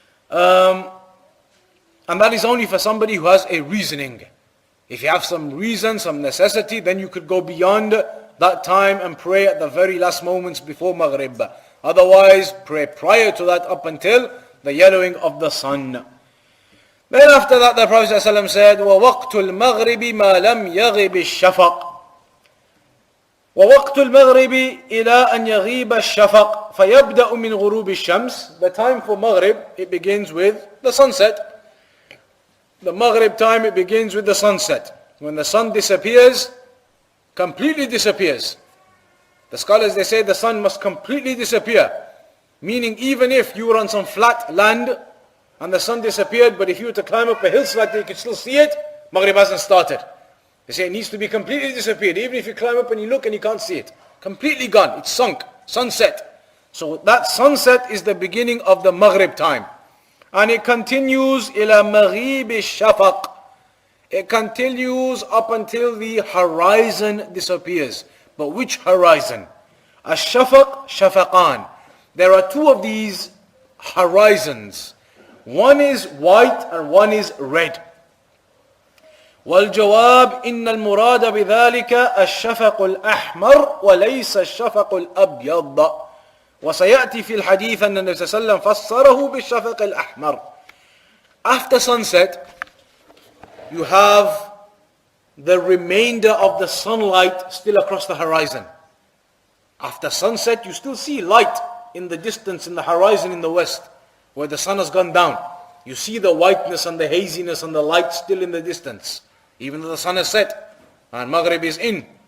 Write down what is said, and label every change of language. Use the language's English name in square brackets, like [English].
[English] And that is only for somebody who has a reasoning. If you have some reason, some necessity, then you could go beyond that time and pray at the very last moments before Maghrib. Otherwise, pray prior to that up until the yellowing of the sun. Then after that, the Prophet ﷺ said, [Arabic] وَوَقْتُ الْمَغْرِبِ مَا لَمْ يَغِبِ الشَّفَقِ وَوَقْتُ الْمَغْرِبِ إِلَىٰ أَنْ يَغِيبَ الشَّفَقِ فَيَبْدَأُ مِنْ غُرُوبِ الشَّمْسِ. [English] The time for Maghrib, it begins with the sunset. The Maghrib time, it begins with the sunset. When the sun disappears, completely disappears. The scholars, they say the sun must completely disappear. Meaning even if you were on some flat land and the sun disappeared, but if you were to climb up a hillside, you could still see it, Maghrib hasn't started. They say it needs to be completely disappeared. Even if you climb up and you look and you can't see it. Completely gone. It's sunk. Sunset. So that sunset is the beginning of the Maghrib time. And it continues [Arabic] إِلَى مَغِيبِ الشَّفَقِ. [English] It continues up until the horizon disappears. But which horizon? Ash-shafaq, shafaqan. There are two of these horizons. One is white and one is red. [Arabic] والجواب إن المراد بذلك الشفق الأحمر وليس الشفق الأبيض. وسيأتي في الحديث أن النبي صلى الله عليه وسلم فسره بالشفق الأحمر. [English] After sunset, you have the remainder of the sunlight still across the horizon. After sunset, you still see light in the distance, in the horizon in the west, where the sun has gone down. You see the whiteness and the haziness and the light still in the distance, even though the sun has set and Maghrib is in.